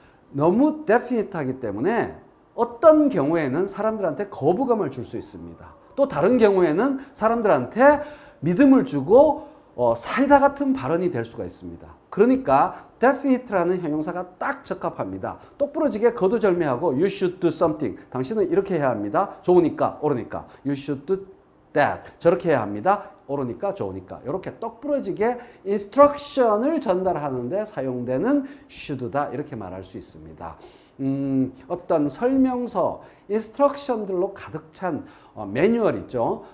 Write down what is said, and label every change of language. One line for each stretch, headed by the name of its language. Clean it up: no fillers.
Korean: 너무 definite하기 때문에 어떤 경우에는 사람들한테 거부감을 줄 수 있습니다. 또 다른 경우에는 사람들한테 믿음을 주고 사이다 같은 발언이 될 수가 있습니다. 그러니까 definite라는 형용사가 딱 적합합니다. 똑부러지게 거두절미하고
English: you should do something.
Korean: 당신은 이렇게 해야 합니다. 좋으니까, 옳으니까.
English: You should do that.
Korean: 저렇게 해야 합니다. 옳으니까, 좋으니까. 이렇게 똑부러지게 instruction을 전달하는데 사용되는 should다. 이렇게 말할 수 있습니다. 어떤 설명서, 인스트럭션들로 가득 찬 매뉴얼 있죠.